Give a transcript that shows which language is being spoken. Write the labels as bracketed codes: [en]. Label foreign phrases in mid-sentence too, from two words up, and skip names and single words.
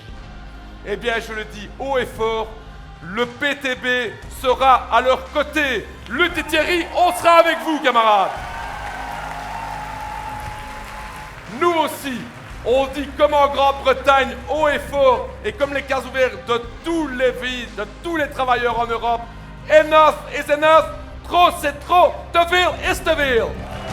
[fr] Eh bien, je le dis haut et fort, le PTB sera à leur côté. Lutte et Thierry, on sera avec vous, camarades. nous aussi, on dit comme en Grande-Bretagne, haut et fort, et comme les cas ouverts de tous les vies, de tous les travailleurs en Europe, [en] enough is enough, [fr] trop c'est trop, [nl] te veel is te veel.